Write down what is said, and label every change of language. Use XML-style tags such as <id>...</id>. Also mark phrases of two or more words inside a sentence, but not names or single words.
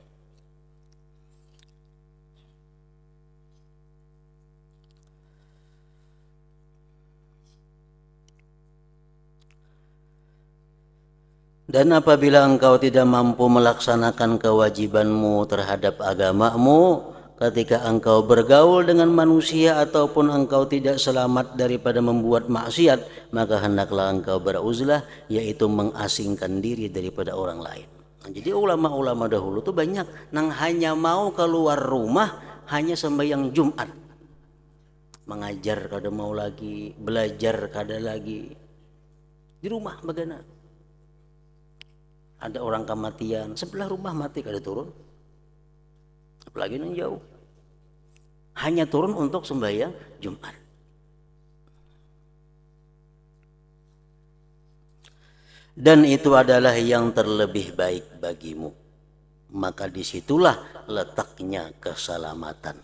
<id>Dan apabila engkau tidak mampu melaksanakan kewajibanmu terhadap agamamu, ketika engkau bergaul dengan manusia ataupun engkau tidak selamat daripada membuat maksiat, maka hendaklah engkau beruzlah, yaitu mengasingkan diri daripada orang lain.</id> <bjn>Nah, jadi ulama-ulama dahulu tuh banyak nang hanya mau keluar rumah hanya sembahyang Jumat. Mengajar kada mau lagi, belajar kada lagi. Di rumah bagaimana? Ada orang kematian sebelah rumah mati kada turun, apalagi yang jauh, hanya turun untuk sembahyang Jumat.</bjn> <id>Dan itu adalah yang terlebih baik bagimu, maka disitulah letaknya keselamatan.</id>